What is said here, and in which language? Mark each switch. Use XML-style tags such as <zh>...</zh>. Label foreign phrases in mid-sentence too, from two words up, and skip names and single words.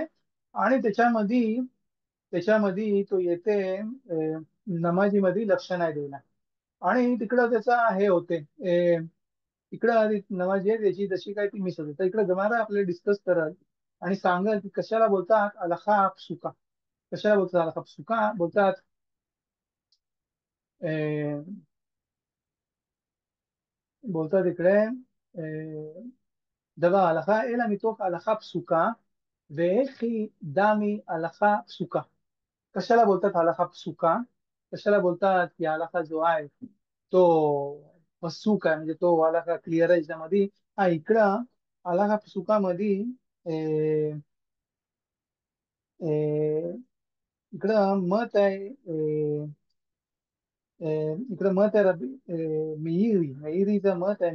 <mr>आणि त्याच्यामध्ये तो येते नमाजीमध्ये लक्ष नाही देणार आणि तिकडं त्याचा हे होते इकडं नमाजी आहे त्याची जशी काय ती मिस होते. तर इकडं गमारा आपल्याला डिस्कस करत आणि सांगत की कशाला बोलतात</mr> <he>הלכה פסוקה.</he> <mr>कशाला बोलतात</mr> <he>הלכה פסוקה</he> <mr>बोलतात अं, बोलतात इकडे</mr> <he>דבר ההלכה אלא מתוך הלכה פסוקה וכי דמי הלכה פסוקה.</he> <mr>कशाला बोलतात</mr> <he>הלכה פסוקה.</he> <mr>कशाला बोलतात की हलाखा जो आहे तो पसूक आहे म्हणजे तो हलाखा क्लिअर आहे त्याच्यामध्ये. इकडं</mr> <he>הלכה פסוקה</he> <mr>इकडं मत आहे इकडं मत आहे मेहरीचं मत आहे.</mr>